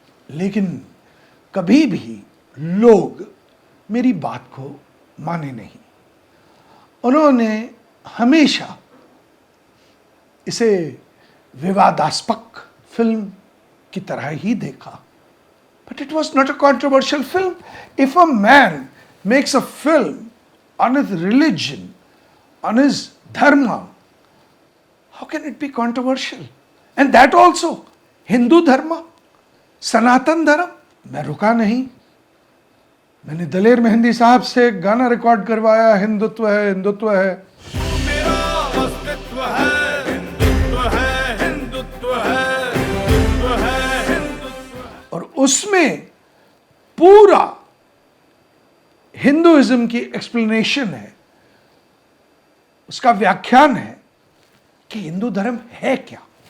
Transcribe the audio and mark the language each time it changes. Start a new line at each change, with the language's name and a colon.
Hindi: लेकिन कभी भी लोग मेरी बात को माने नहीं। उन्होंने हमेशा इसे विवादास्पद फिल्म की तरह ही देखा।
English: But it was not a controversial film. If a man makes a film on his religion, on his dharma, how can it be controversial? And that also, Hindu dharma, Sanatan Dharma.
Hindi: मैं रुका नहीं, मैंने दलेर मेहंदी साहब से गाना रिकॉर्ड करवाया, हिंदुत्व है, हिंदुत्व है। मेरा अस्तित्व है, हिंदुत्व है, हिंदुत्व है, हिंदुत्व है, हिंदुत्व। और उसमें पूरा हिंदुइज्म की एक्सप्लेनेशन है, उसका व्याख्यान है कि हिंदू धर्म है क्या।